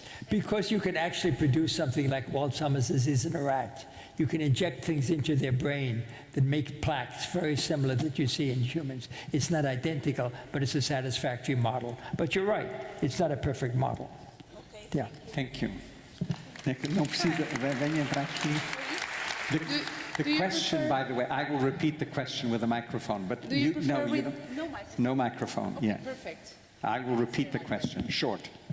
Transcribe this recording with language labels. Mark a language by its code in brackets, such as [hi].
[en] Because you can actually produce something like Alzheimer's disease in a rat. You can inject things into their brain that make plaques very similar that you see in humans. It's not identical, but it's a satisfactory model. But you're right, it's not a perfect model. Okay. Yeah. Thank you. [pt] Não precisa, venha entrar aqui. [en] The question, by the way, I will repeat the question with a microphone, but Do you prefer with No microphone. no microphone. Okay, Yeah, perfect. I will repeat the question, short.